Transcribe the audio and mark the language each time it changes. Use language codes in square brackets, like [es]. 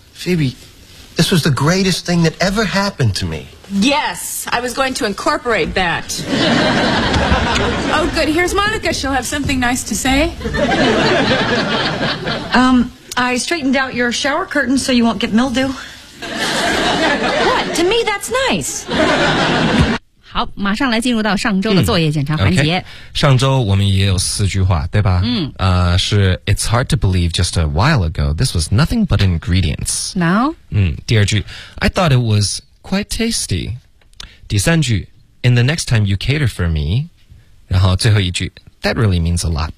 [en] Phoebe, this was the greatest thing that ever happened to me. Yes, I was going to incorporate that. Oh, good. Here's Monica. She'll have something nice to say. I straightened out your shower curtain so you won't get mildew. What? To me, that's nice. [zh] 好马上来进入到上周的作业检查环节。 [en] Okay, [zh] 上周我们也有四句话对吧是 [en] It's hard to believe just a while ago, this was nothing but ingredients. Now? [zh] 第二句 [en] I thought it was quite tasty. [zh] 第三句 [en] In the next time you cater for me. [zh] 然后最后一句 [en] That really means a lot.